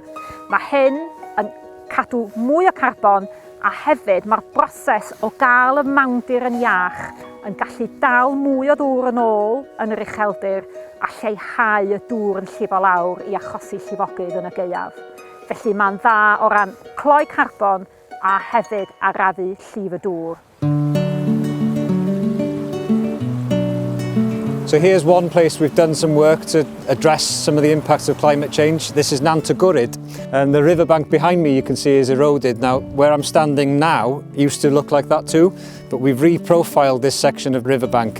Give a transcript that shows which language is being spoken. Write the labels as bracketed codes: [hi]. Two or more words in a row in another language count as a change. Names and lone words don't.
[cy] Mae hyn yn cadw mwy o carbon, a hefyd mae'r broses o gael y mawndir yn iach yn gallu dal mwy o ddŵr yn ôl yn yr ucheldir a lleihau y dŵr yn llifo lawr i achosi llifogydd yn y gaeaf. Felly mae'n dda o ran cloi carbon a hefyd arafu llif y dŵr. [en] So here's one place we've done some work to address some of the impacts of climate change. This is Nant-y-gwryd, and the riverbank behind me you can see is eroded. Now, where I'm standing now used to look like that too, but we've reprofiled this section of riverbank.